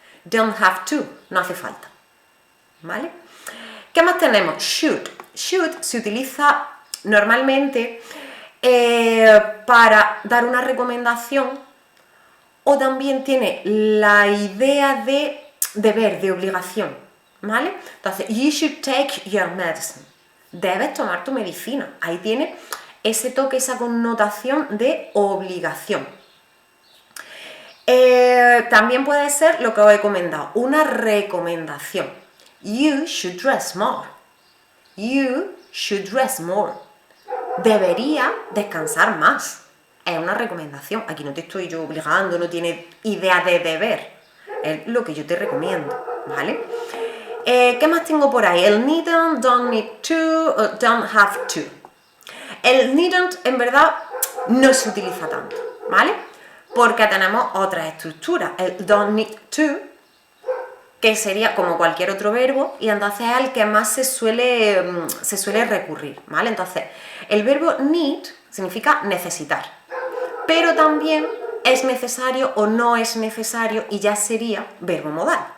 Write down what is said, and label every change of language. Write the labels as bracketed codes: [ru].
[es] Don't have to, no hace falta, ¿vale? ¿Qué más tenemos? Should. Should se utiliza normalmente para dar una recomendación o también tiene la idea de deber, de obligación, ¿vale? [en] Entonces, you should take your medicine. [es] Debes tomar tu medicina. Ahí tiene ese toque, esa connotación de obligación. También puede ser lo que os he comentado, una recomendación. [en] You should dress more. You should dress more. [es] Debería descansar más. Es una recomendación. Aquí no te estoy yo obligando, no tiene idea de deber. Es lo que yo te recomiendo, ¿vale? ¿Qué más tengo por ahí? [en] El needn't, don't need to, don't have to. [es] El needn't en verdad no se utiliza tanto, ¿vale? Porque tenemos otras estructuras. El don't need to, que sería como cualquier otro verbo, y entonces es al que más se suele recurrir, ¿vale? Entonces, el verbo need significa necesitar, pero también es necesario o no es necesario y ya sería verbo modal.